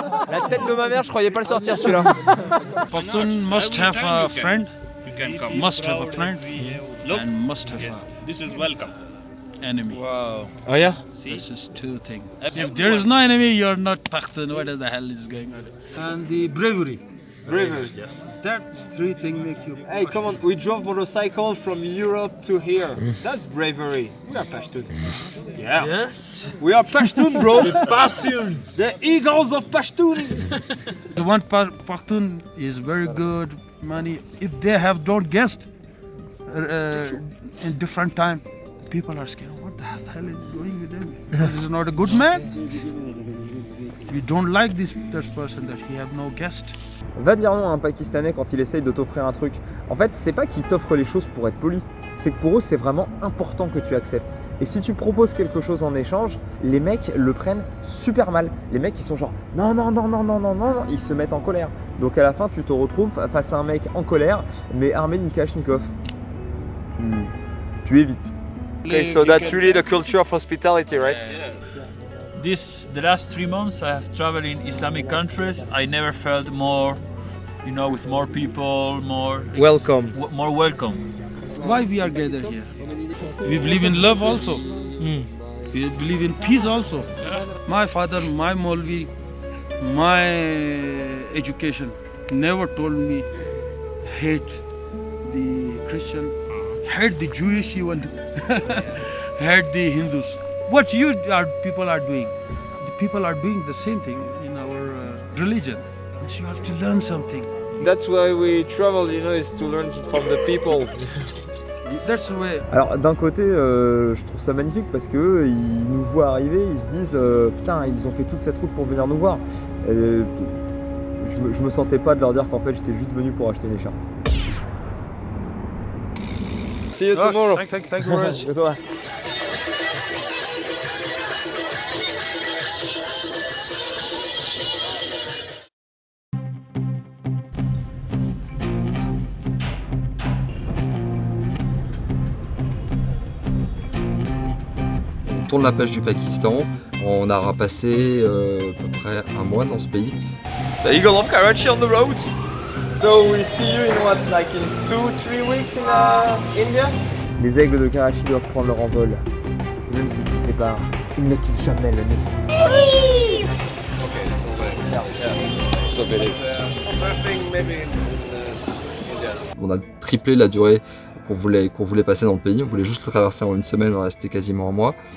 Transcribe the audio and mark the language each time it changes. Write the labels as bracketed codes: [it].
[fr] La tête de ma mère, je croyais pas le sortir celui-là. [en] Pashtun must have a friend. Must have a friend and must have a This is welcome. enemy. Wow. Oh yeah? This is two things. If there is no enemy, you're not Pakhtun. What the hell is going on? And the bravery. Bravery. Yes. That's three things make you. Hey, come on, we drove motorcycle from Europe to here. That's bravery. We are Pashtun. Yeah. Yes. We are Pashtun, bro. The Pashtuns. The eagles of Pashtun. The one Pakhtun is very good money. If they have don't guessed in different time, people are scared. What the hell is going with them? This is not a good man. We don't like this person that he have no guest. [fr] Va dire non à un Pakistanais quand il essaye de t'offrir un truc. En fait, c'est pas qu'il t'offre les choses pour être poli, c'est que pour eux, c'est vraiment important que tu acceptes. Et si tu proposes quelque chose en échange, les mecs le prennent super mal. Les mecs, ils sont genre non, non, non, non, non, non, non, ils se mettent en colère. Donc à la fin, tu te retrouves face à un mec en colère, mais armé d'une Kalachnikov. Tu évites. [en] Okay, so that's really the culture of hospitality, right? The last 3 months I have traveled in Islamic countries. I never felt more, with more people, more Welcome. more welcome. Why we are gathered here? We believe in love also. We believe in peace also. My father, my Maulvi, my education never told me hate the Christian, hate the Jewish even, hate the Hindus. What people are doing? The people are doing the same thing in our religion. So you have to learn something. That's why we travel, is to learn from the people. That's the way. [fr] Alors d'un côté, je trouve ça magnifique parce que ils nous voient arriver, ils se disent putain, ils ont fait toute cette route pour venir nous voir. Et je me sentais pas de leur dire qu'en fait j'étais juste venu pour acheter une écharpe. [en] See you tomorrow. Thank you very much. [fr] On tourne la page du Pakistan, on a passé à peu près un mois dans ce pays. [en] The Eagle of Karachi on the road. So we'll see you in what, like in 2-3 weeks in India? [fr] Les aigles de Karachi doivent prendre leur envol. Même s'ils se séparent, ils ne quittent jamais le nez. On a triplé la durée qu'on voulait passer dans le pays. On voulait juste le traverser en une semaine, on restait quasiment un mois.